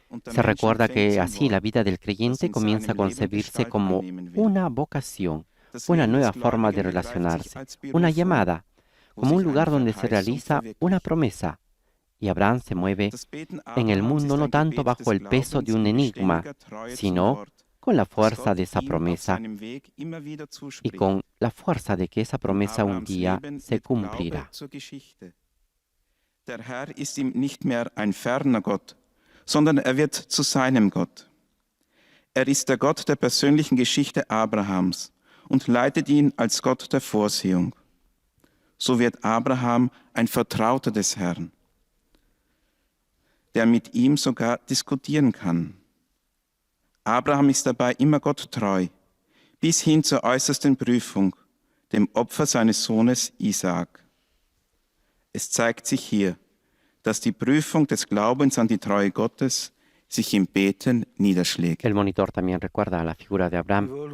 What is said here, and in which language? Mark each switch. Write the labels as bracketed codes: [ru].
[es] Se recuerda que así la vida del creyente comienza a concebirse como una vocación, una nueva forma de relacionarse, una llamada, como un lugar donde se realiza una promesa. Y Abraham se mueve en el mundo no tanto bajo el peso de un enigma, sino con la fuerza de esa promesa y con la fuerza de que esa promesa un día se cumplirá. [de] Der Herr ist ihm nicht mehr ein ferner Gott, sondern er wird zu seinem Gott. Er ist der Gott der persönlichen Geschichte Abrahams und leitet ihn als Gott der Vorsehung. So wird Abraham ein Vertrauter des Herrn, der mit ihm sogar diskutieren kann. Abraham ist dabei immer Gott treu, bis hin zur äußersten Prüfung, dem Opfer seines Sohnes Isaak. Es zeigt sich hier, dass die Prüfung des Glaubens an die Treue Gottes sich im Beten niederschlägt. [es] El monitor también recuerda la figura de Abraham.